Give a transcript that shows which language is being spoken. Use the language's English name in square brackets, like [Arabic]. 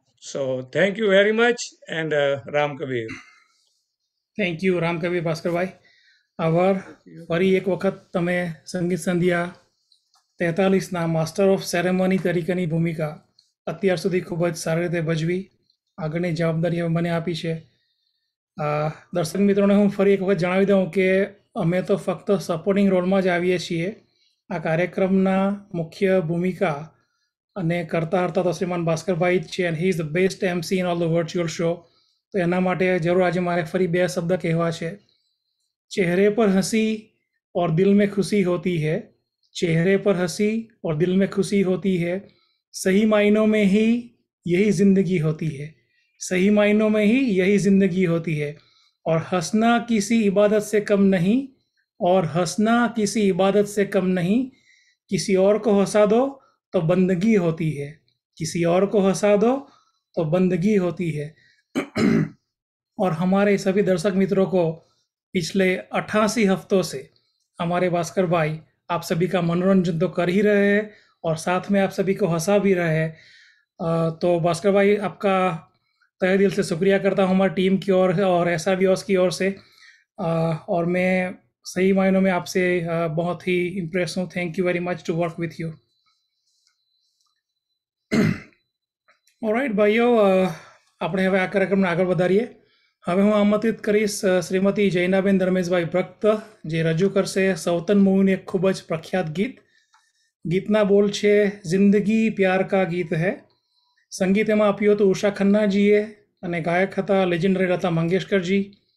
[English] So thank you very much, and Ram Kabir. Thank you [Gujarati] રામકવિ Bhaskarbhai. આભાર. ફરી એક વખત તમે સંગીત સંધ્યા 43ના માસ્ટર ઓફ સેરેમની તરીકેની ભૂમિકા અત્યાર સુધી ખૂબ જ સારી રીતે ભજવી. આગળની જવાબદારી હવે મને આપી છે. દર્શક મિત્રોને હું ફરી એક વખત જણાવી દઉં કે અમે તો ફક્ત સપોર્ટિંગ રોલમાં જ આવીએ છીએ. આ કાર્યક્રમના મુખ્ય ભૂમિકા અને કરતા હરતા તો શ્રીમાન ભાસ્કરભાઈ જ છે, [English] And he is the best MC in all the virtual show. [Gujarati] તો એના માટે જરૂર આજે મારે ફરી બે શબ્દ કહેવા છે. [Hindi] ચહેરે પર હંસી और दिल में खुशी होती है. चेहरे पर हंसी और दिल में खुशी होती है. सही मायनों में ही यही ज़िंदगी होती है. सही मायनों में ही यही ज़िंदगी होती है. और हंसना किसी इबादत से कम नहीं. और हंसना किसी इबादत से कम नहीं. किसी और को हंसा दो तो बंदगी होती है. किसी और को हंसा दो तो बंदगी होती है. और हमारे सभी दर्शक मित्रों को पिछले 88 हफ्तों से हमारे भास्कर भाई आप सभी का मनोरंजन तो कर ही रहे हैं और साथ में आप सभी को हंसा भी रहे हैं. तो भास्कर भाई आपका तहे दिल से शुक्रिया करता हूँ हमारी टीम की ओर और SRVOS की ओर से. और मैं सही मायनों में आपसे बहुत ही इम्प्रेस हूँ. [English] Thank you very much to work with you. [Gujarati] All right ભાઈઓ, આપણે હવે આ કાર્યક્રમને આગળ વધારીએ. હવે હું આમંત્રિત કરીશ શ્રીમતી જૈનાબેન ધર્મેશભાઈ ભક્ત, જે રજૂ કરશે સૌતન મૂવીનું એક ખૂબ જ પ્રખ્યાત ગીત. ગીતના બોલ છે જિંદગી પ્યાર કા ગીત હૈ. સંગીત એમાં આપ્યું હતું ઉષા ખન્નાજીએ અને ગાયક હતા લેજેન્ડરી લતા મંગેશકરજી.